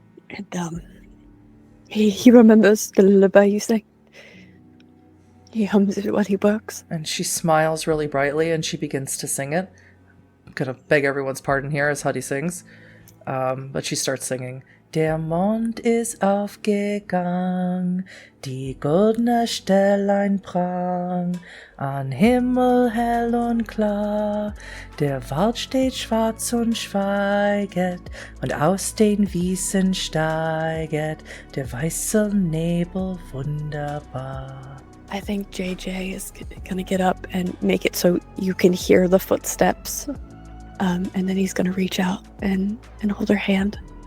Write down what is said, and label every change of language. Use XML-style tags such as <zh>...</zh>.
<en>And he remembers the lullaby you sang. He hums it while he works. And she smiles really brightly and she begins to sing it. I'm gonna beg everyone's pardon here as Huddy sings. But she starts singing.</en> <de>Der Mond ist aufgegangen, die goldene Stellein prang, an Himmel hell und klar, der Wald steht schwarz und schweiget, und aus den Wiesen steiget der weiße Nebel wunderbar.</de> <en>I think JJ is gonna get up and make it so you can hear the footsteps, and then he's gonna reach out and hold her hand.</en>